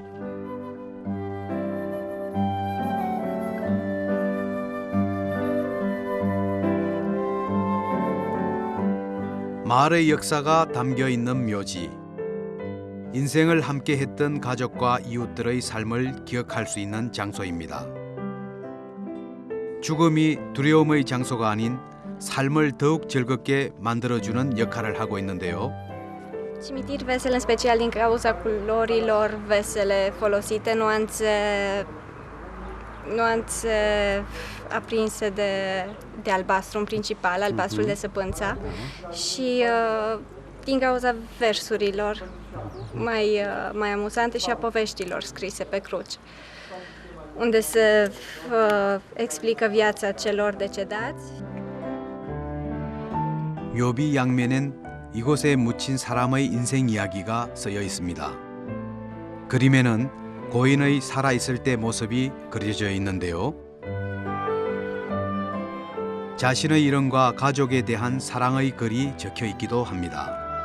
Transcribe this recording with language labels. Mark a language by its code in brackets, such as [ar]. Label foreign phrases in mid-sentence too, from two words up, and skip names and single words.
[ko] 마을의 역사가 담겨 있는 묘지. 인생을 함께 했던 가족과 이웃들의 삶을 기억할 수 있는 장소입니다. 죽음이 두려움의 장소가 아닌 삶을 더욱 즐겁게 만들어주는 역할을 하고 있는데요. [ro] Cimitir vesel în special din cauza culorilor vesele folosite, nuanțe aprinse de albastru în principal, albastrul de săpânța și din cauza versurilor mai amuzante și a poveștilor scrise pe cruci, unde se explică viața celor decedați. [ko] 묘비 양면엔 이곳에 묻힌 사람의 인생 이야기가 쓰여 있습니다. 그림에는 고인의 살아있을 때 모습이 그려져 있는데요. 자신의 이름과 가족에 대한 사랑의 글이 적혀 있기도 합니다.